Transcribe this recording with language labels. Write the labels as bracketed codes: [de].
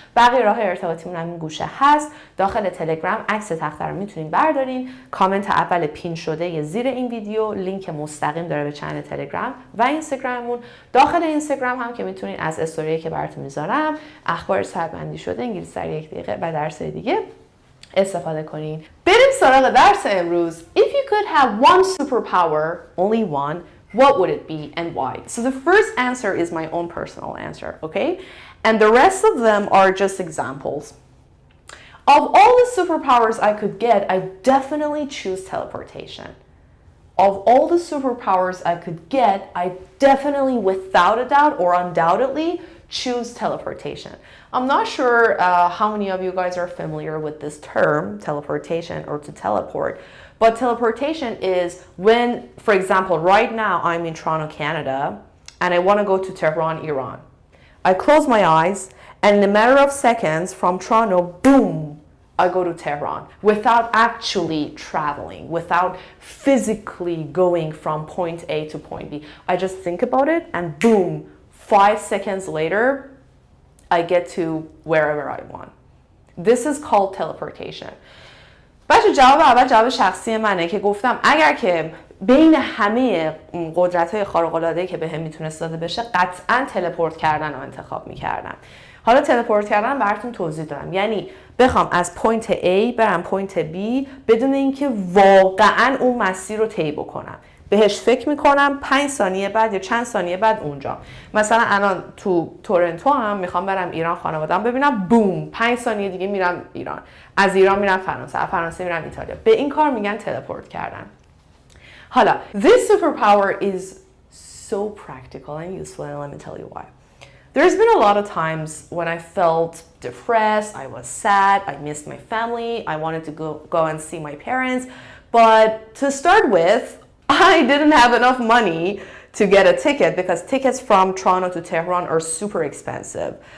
[fa] بقیه راههای ارتباطیمون هم این گوشه هست. داخل تلگرام عکس تخته رو میتونین بردارین، کامنت اول پین شده زیر این ویدیو لینک مستقیم داره به چنل تلگرام و اینستاگراممون. داخل اینستاگرام هم که میتونین از استوری که براتون میذارم اخبار سربندی شده انگلیسی در 1 دقیقه و درس دیگه استفاده کنین. بریم سراغ درس امروز. [en] If you could have one superpower, only one, what would it be and why? So the first answer is my own personal answer, okay? And the rest of them are just examples. Of all the superpowers I could get, I definitely choose teleportation. Of all the superpowers I could get, I definitely, without a doubt or undoubtedly, choose teleportation. I'm not sure how many of you guys are familiar with this term, teleportation or to teleport, but teleportation is when, for example, right now I'm in Toronto, Canada, and I want to go to Tehran, Iran. I close my eyes, and in a matter of seconds from Toronto, boom, I go to Tehran without actually traveling, without physically going from point A to point B. I just think about it and boom, 5 seconds later, I get to wherever I want. This is called teleportation. [fa] بچه جواب اول جواب شخصی منه که گفتم اگر که بین همه قدرت‌های خارق‌العاده‌ای که بهم میتونست داده بشه قطعاً تلپورت کردن رو انتخاب میکردم. حالا تلپورت کردن براتون توضیح دادم، یعنی بخوام از پوینت A برم پوینت B بدون اینکه واقعاً اون مسیر رو طی بکنم. بهش فکر میکنم 5 ثانیه بعد یا چند ثانیه بعد اونجا. مثلا الان تو تورنتو هم میخوام برم ایران خانواده‌ام ببینم، بوم 5 ثانیه دیگه میرم ایران. از ایران میرم فرانسه، از فرانسه میرم ایتالیا. به این کار میگن تلپورت کردن. [en] حالا this superpower is so practical and useful and let me tell you why. There's been a lot of times when I felt depressed, I was sad, I missed my family, I wanted to go and see my parents, but to start with, I didn't have enough money to get a ticket because tickets from Toronto to Tehran are super expensive.